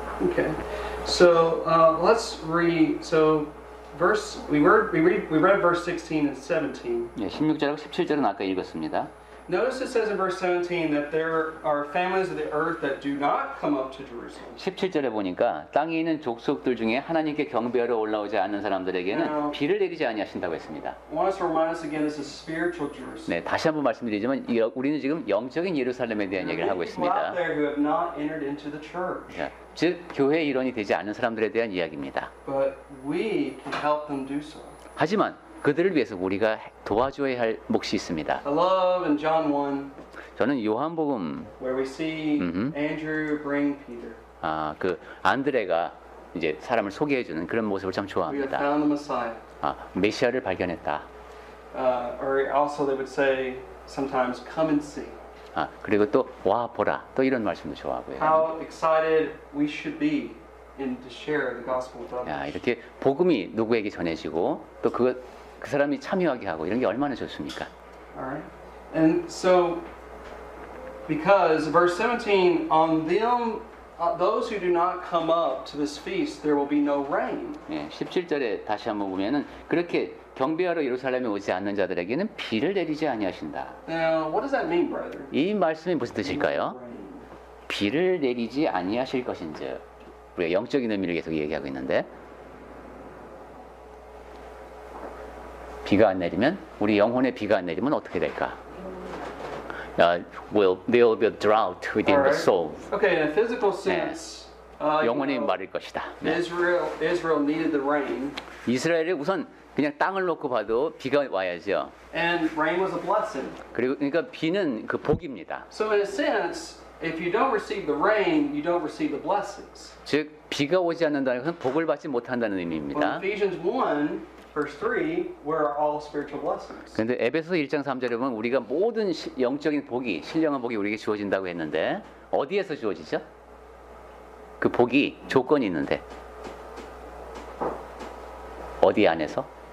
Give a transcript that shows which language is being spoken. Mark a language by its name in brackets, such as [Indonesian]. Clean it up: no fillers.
[English] Okay. So let's read. So verse we read verse 16 and 17. [Korean] 16절하고 17절은 아까 읽었습니다. [English] Notice it says in verse 17 that there are families of the earth that do not come up to Jerusalem. [Korean] 17절에 보니까 땅에 있는 족속들 중에 하나님께 경배하러 올라오지 않는 사람들에게는 비를 내리지 아니하신다고 했습니다. [English] I want us to remind us again, this is spiritual Jerusalem. [Korean] 네, 다시 한번 말씀드리지만 우리는 지금 영적인 예루살렘에 대한 얘기를 하고 [English] People out [Korean] 있습니다. [English] there who have not entered into the church, [Korean] 자, 즉 교회의 일원이 되지 않은 사람들에 대한 이야기입니다. [English] but we can help them do so. [Korean] 하지만 그들을 위해서 우리가 도와줘야 할 몫이 있습니다. [English] I love in John 1 [Korean] 저는 요한복음 [English] where we see Andrew bring Peter. [Korean] 그 안드레가 이제 사람을 소개해주는 그런 모습을 참 [English] We have [Korean] 좋아합니다. [English] found the Messiah. [Korean] 메시아를 발견했다. [English] Or also they would say sometimes, come and see. [Korean] 그리고 또 와 보라 또 이런 말씀도 좋아하고요. [English] How excited we should be in to share the gospel with [Korean] 야, [English] others. [Korean] 이렇게 복음이 누구에게 전해지고 또 그 사람이 참여하게 하고 이런 게 얼마나 좋습니까? [English] All right. And so, because verse 17, on them, those who do not come up to this feast, there will be no rain. [Korean] 17절에 다시 한번 보면은 그렇게 경배하러 예루살렘에 오지 않는 자들에게는 비를 내리지 아니하신다. [English] Now, what does that mean, brethren? [Korean] 이 말씀이 무슨 뜻일까요? [English] Rain. [Korean] 비를 내리지 아니하실 것인지 우리가 영적인 의미를 계속 얘기하고 있는데 비가 안 내리면 우리 영혼에 비가 안 내리면 어떻게 될까? [English] There will be a drought within the soul. Okay, in a physical sense, you [Korean] 영혼이 [English] know, [Korean] 마를 것이다. [English] Israel needed the rain, [Korean] 이스라엘이 우선 그냥 땅을 놓고 봐도 비가 와야죠. [English] and rain was a blessing. [Korean] 그리고 그러니까 비는 그 복입니다. [English] So in a sense, if you don't receive the rain, you don't receive the blessings. [Korean] 즉 비가 오지 않는다는 것은 복을 받지 못한다는 [English] Well, [Korean] 의미입니다. [English] Ephesians 1, verse 3, we're all spiritual blessings. [Korean] 그런데 에베소 1장 3절에 보면 우리가 모든 영적인 복이 신령한 복이 우리에게 주어진다고 했는데 어디에서 주어지죠? 그 복이 조건이 있는데 어디 안에서?